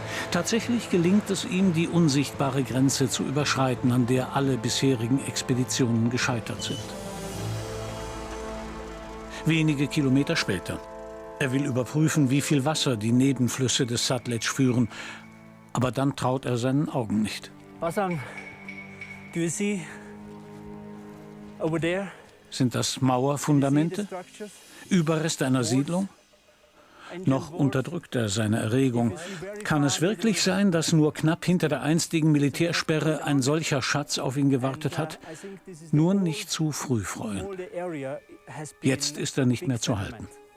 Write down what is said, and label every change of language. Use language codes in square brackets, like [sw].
[de] Tatsächlich gelingt es ihm, die unsichtbare Grenze zu überschreiten, an der alle bisherigen Expeditionen gescheitert sind. Wenige Kilometer später. Er will überprüfen, wie viel Wasser die Nebenflüsse des Sutlej führen. Aber dann traut er seinen Augen nicht. [en] Wasang, do you see over there? [de] Sind das Mauerfundamente? Überreste einer Siedlung? Noch unterdrückt er seine Erregung. Kann es wirklich sein, dass nur knapp hinter der einstigen Militärsperre ein solcher Schatz auf ihn gewartet hat? Nur nicht zu früh freuen. Jetzt ist er nicht mehr zu halten.